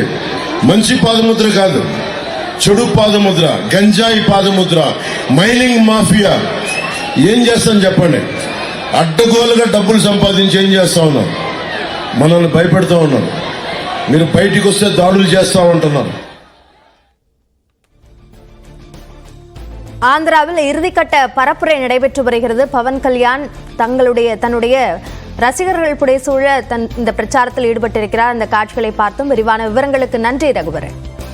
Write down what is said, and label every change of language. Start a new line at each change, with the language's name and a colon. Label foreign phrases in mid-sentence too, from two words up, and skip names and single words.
Telugu: మంచి పాదముద్ర కాదు, చెడు పాదముద్ర, గంజాయి పాదముద్ర,
English: mining mafia.
Telugu: ఏం చేస్తాం చెప్పండి? అడ్డగోలుగా డబ్బులు సంపాదించి ఏం చేస్తా ఉన్నారు? మనల్ని భయపెడతా ఉన్నారు. మీరు బయటికి వస్తే దాడులు చేస్తా ఉంటున్నారు.
Tamil: ஆந்திராவில் இறுதிக்கட்ட பரப்புரை நடைபெற்று வருகிறது. பவன் கல்யாண் தன்னுடைய ரசிகர்கள் புடைசூழ இந்த பிரச்சாரத்தில் ஈடுபட்டிருக்கிறார். அந்த காட்சிகளை பார்த்தும் விரிவான விவரங்களுக்கு நன்றி ரகுவரன்.